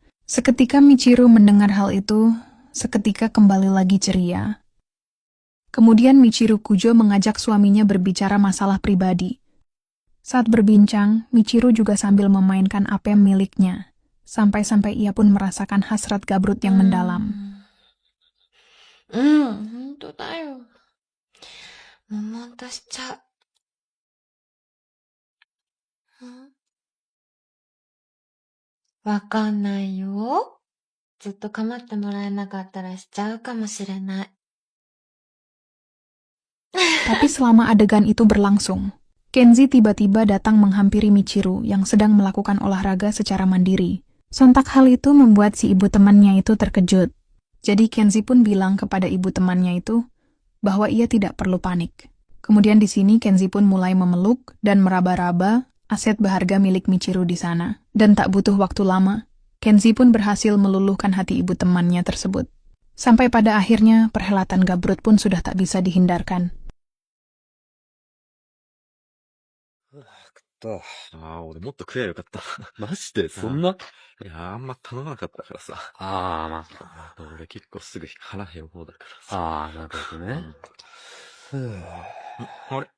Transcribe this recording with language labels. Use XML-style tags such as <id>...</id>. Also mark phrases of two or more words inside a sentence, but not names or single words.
<id>Seketika Michiru mendengar hal itu, seketika kembali lagi ceria. Kemudian Michiru Kujo mengajak suaminya berbicara masalah pribadi. Saat berbincang, Michiru juga sambil memainkan AP miliknya, sampai-sampai ia pun merasakan hasrat Gabrut yang mendalam.</id> <ja>本当だよ。もうもんとしちゃう。わかんないよ。ずっと構ってもらえなかったらしちゃうかもしれない。</ja> <id>Tapi selama adegan itu berlangsung, Kenzi tiba-tiba datang menghampiri Michiru yang sedang melakukan olahraga secara mandiri. Sontak hal itu membuat si ibu temannya itu terkejut. Jadi Kenzi pun bilang kepada ibu temannya itu bahwa ia tidak perlu panik. Kemudian di sini Kenzi pun mulai memeluk dan meraba-raba aset berharga milik Michiru di sana. Dan tak butuh waktu lama, Kenzi pun berhasil meluluhkan hati ibu temannya tersebut. Sampai pada akhirnya perhelatan Gabrut pun sudah tak bisa dihindarkan.</id> <ja>俺もっと食えばよかった。マジでそんな？いや、あんま頼まなかったからさ。まあ。俺結構すぐ腹減る方だからさ。なるほどね。あれ</ja>